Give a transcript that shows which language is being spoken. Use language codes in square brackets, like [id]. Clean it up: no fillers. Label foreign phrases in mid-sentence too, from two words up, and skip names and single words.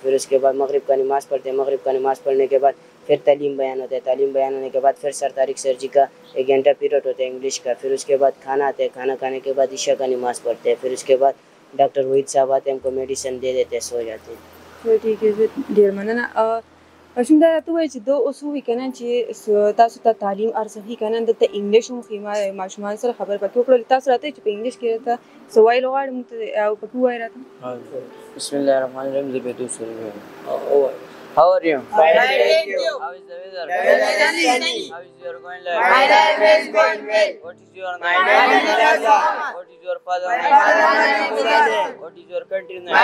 [ur] پھر اس کے بعد مغرب کا نماز پڑھتے ہیں۔ مغرب کا نماز پڑھنے کے بعد پھر تعلیم بیان ہوتا ہے. تعلیم بیان ہونے کے بعد پھر سر طارق سر جی کا 1 گھنٹہ پیریڈ ہوتا ہے انگلش کا. پھر اس کے بعد کھانا آتا ہے. کھانا کھانے کے بعد عشاء کا نماز پڑھتے ہیں۔ پھر اس کے بعد ڈاکٹر وحید صاحب آتے ہیں، ہم کو میڈیسن دے دیتے ہیں، سو جاتے ہیں. ٹھیک ہے [ps] ډیر مننه ماشوم دا ته وایي چې د اوس وی کنه چې تاسو ته تعلیم ارزخي کنه د انګلیش مو خیمه ماشومان سره خبر پکې وکړل تاسو راته چې په انګلیش کې راته سوال غواړم او پکې وای راته [ar] بسم الله الرحمن الرحيم. [en] How are you? Fine, thank you. How is the weather? Sunny. How is your going life? My life is going well. What is your My name? name is Raza. What is your father My name? father name is Raza. What is your country name?